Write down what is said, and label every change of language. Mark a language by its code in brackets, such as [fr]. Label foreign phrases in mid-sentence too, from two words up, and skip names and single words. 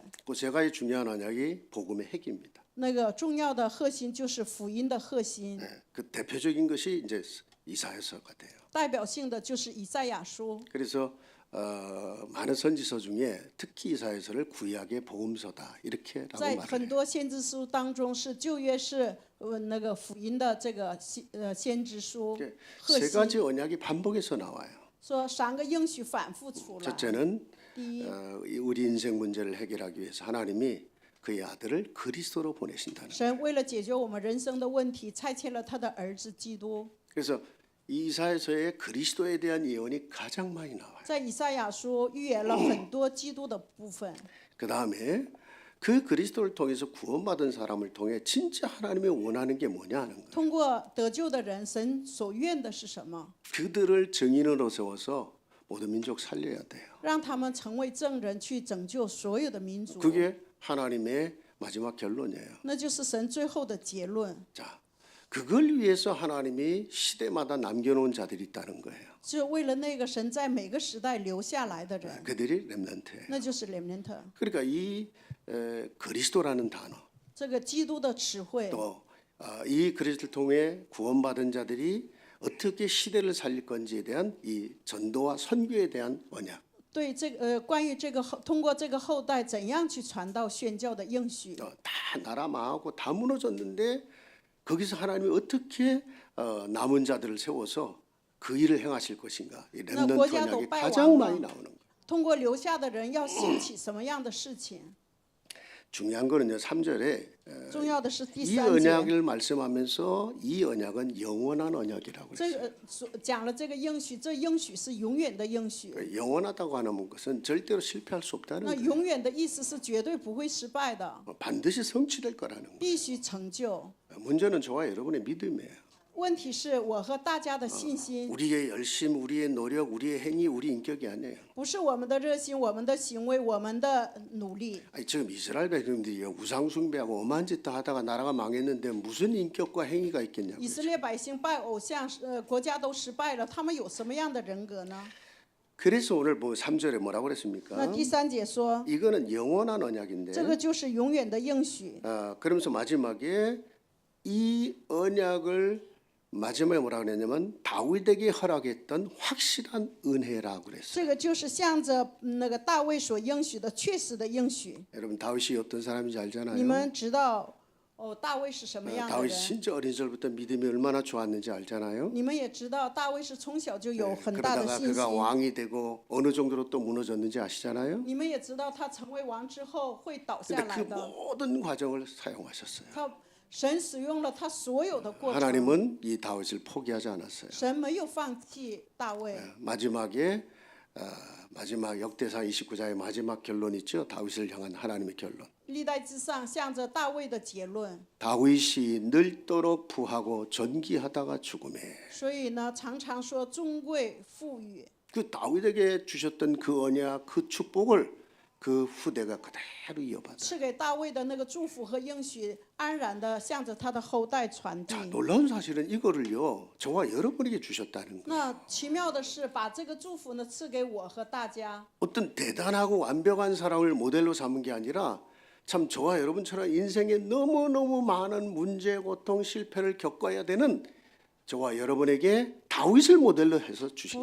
[ko] 그 3가지 중요한 언약이 복음의 핵입니다. [zh] 那个重要的核心就是福音的核心， [ko] 그 대표적인 것이 이제 이사야서가 돼요. [zh] 代表性的就是以赛亚书。 [ko] 그래서 많은 선지서 중에 특히 이사야서를 구약의 복음서다 이렇게라고 [zh] 在 [ko] 말을 [zh] 很 [ko] 해요. [zh] 多先知书当中，是旧约是那个福音的这个先知书核 [ko] 세 [zh] 心。 [ko] 가지 언약이 반복해서 나와요. [zh] 说3个应许反复出来。 [ko] 첫째는 [zh] 第一， [ko] 우리 인생 문제를 해결하기 위해서 하나님이 그의 아들을 그리스도로 보내신다는. [zh] 神为了解决我们人生的问题，差遣了他的儿子基督。 [ko] 그래서 이사야서에 그리스도에 대한 예언이 가장 많이 나와요. [zh] 在以赛亚书预言了很多基督的部分。 [ko] 그 다음에 그 그리스도를 통해서 구원받은 사람을 통해 진짜 하나님이 원하는 게 뭐냐 하는 거예요. [zh] 通过得救的人，神所愿的是什么？ [ko] 그들을 증인으로 세워서 모든 민족 살려야 돼요. [zh] 让他们成为证人，去拯救所有的民族。 [ko] 그게 하나님의 마지막 결론이에요. [zh] 那就是神最后的结论。 [ko] 자, 그걸 위해서 하나님이 시대마다 남겨놓은 자들이 있다는 거예요. [zh] 就为了那个神在每个时代留下来的人， [ko] 그들이 렘넌트예요. [zh] 那就是 remnant。 [ko] 그러니까 이 그리스도라는 단어 [zh] 这个基督的词汇， [ko] 또 이 그리스도를 통해 구원받은 자들이 어떻게 시대를 살릴 건지에 대한 이 전도와 선교에 대한 언약 [zh] 对这个关于这个通过这个后代怎样去传道宣教的应许， [ko] 다 나라 망하고 다 무너졌는데 거기서 하나님이 어떻게 남은 자들을 세워서 그 일을 행하실 것인가 이 [zh] 那 [ko] 렘넌트 [zh] 国家都 [ko] 언약이 [zh] 败 [ko] 가장 [zh] 亡 [ko] 많이 [zh] 了， [ko] 나오는 거예요. [zh] 通过留下的人要兴起什么样的事情？ [ko] 중요한 거는요. 3절에 [zh] 重要的是第 [ko] 이 [zh] 3节， [ko] 언약을 말씀하면서 이 언약은 영원한 언약이라고 [zh] 这 [ko] 그랬어요. [zh] 个讲了这个应许，这应许是永远的应许。 [ko] 영원하다고 하는 것은 절대로 실패할 수 없다는 [zh] 那 [ko] 거예요. [zh] 永远的意思是绝对不会失败的， [ko] 반드시 성취될 거라는 거예요. [zh] 必须成就。 [ko] 문제는 저와 여러분의 믿음이에요. [zh] 问题是我和大家的信心， [ko] 우리의 열심, 우리의 노력, 우리의 행위, 우리 인격이 아니에요. [zh] 不是我们的热心、我们的行为、我们的努力。 [ko] 아니, 지금 이스라엘 백성들이 우상 숭배하고 엄한 짓도 하다가 나라가 망했는데 무슨 인격과 행위가 있겠냐고요. [zh] 以色列百姓拜偶像，国家都失败了，他们有什么样的人格呢？ [ko] 그래서 오늘 뭐 3절에 뭐라고 [zh] 那 [ko] 그랬습니까? [zh] 第3节说， [ko] 이거는 영원한 언약인데 [zh] 这个就是永远的应许。 [ko] 그러면서 마지막에 이 언약을 마지막에 뭐라 그랬냐면 다윗에게 허락했던 확실한 은혜라고 그랬어요. [zh] 这个就是向着那个大卫所应许的确实的应许。 [ko] 여러분 다윗이 어떤 사람인지 [zh] 你 [ko] 알잖아요. [zh] 们知道大卫是什么样的 [ko] 다윗이 [zh] 人？ [ko] 진짜 어린 시절부터 믿음이 얼마나 좋았는지 알잖아요. [zh] 你们也知道大卫是从小就有很大的 [ko] 그러다가 [zh] 信 [ko] 그가 [zh] 心。 [ko] 왕이 되고 어느 정도로 또 무너졌는지 아시잖아요. [zh] 你们也知道他成为王之后会倒下 [ko] 근데 [zh] 来 [ko] 그 [zh] 的。 [ko] 모든 과정을 사용하셨어요. [zh] 他神使用了他所有的过程， [ko] 하나님은 이 다윗을 포기하지 않았어요. [zh] 神没有放弃大卫。 [ko] 마지막에 마지막 역대상 29장의 마지막 결론 있죠. 다윗을 향한 하나님의 결론. [zh] 历代之上向着大卫的结论， [ko] 다윗이 늙도록 부하고 전기하다가 죽음에. [zh] 所以呢，常常说尊贵富裕。 [ko] 그 다윗에게 주셨던 그 언약, 그 축복을 그 후대가 그대로 이어받아요. [zh] 赐给大卫的那个祝福和应许，安然的向着他的后代传递。 [ko] 자, 놀라운 사실은 이거를요. 저와 여러분에게 주셨다는 거예요. [zh] 那奇妙的是，把这个祝福呢赐给我和大家。 [ko] 어떤 대단하고 완벽한 사람을 모델로 삼은 게 아니라 참 저와 여러분처럼 인생에 너무너무 많은 문제, 고통, 실패를 겪어야 되는 저와 여러분에게 다윗을 모델로 해서 주신